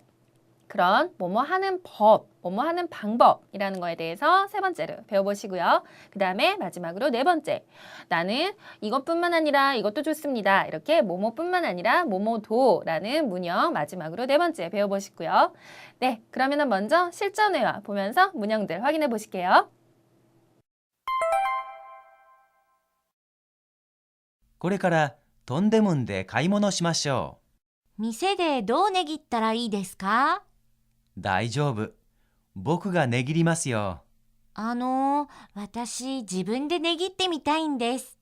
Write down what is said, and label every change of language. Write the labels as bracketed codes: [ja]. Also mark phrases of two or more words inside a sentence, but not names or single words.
[ko] 그런 뭐뭐 하는 법, 뭐뭐 하는 방법이라는 거에 대해서 세 번째로 배워보시고요. 그 다음에 마지막으로 네 번째, 나는 이것뿐만 아니라 이것도 좋습니다. 이렇게 뭐뭐뿐만 아니라 뭐뭐도라는 문형 마지막으로 네 번째 배워보시고요. 네, 그러면 먼저 실전 회화 보면서 문형들 확인해 보실게요. [ja] これからトンデムンで買い物しましょ店でどう値切ったらいいですか？う。大丈夫。僕が値切りますよ。私自分で値切ってみたいんです。